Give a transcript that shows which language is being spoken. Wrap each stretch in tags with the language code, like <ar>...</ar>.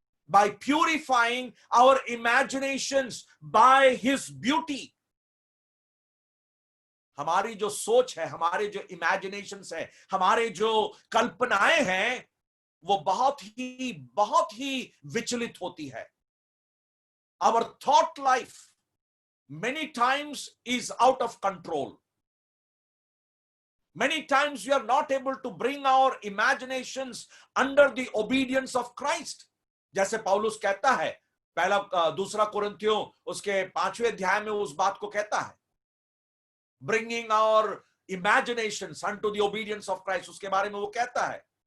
<en>By purifying our imaginations by his beauty.</en> <hi>हमारी जो सोच है, हमारे जो इमेजिनेशंस है, हमारे जो कल्पनाएं हैं, वो बहुत ही विचलित होती है।</hi> <en>Our thought life many times is out of control. Many times we are not able to bring our imaginations under the obedience of Christ.</en> <hi>जैसे पौलुस कहता है, दूसरा कुरिन्थियों उसके 5वें अध्याय में उस बात को कहता है,</hi> <en>bringing our imaginations unto the obedience of Christ,</en> <hi>उसके बारे में वो कहता है।</hi>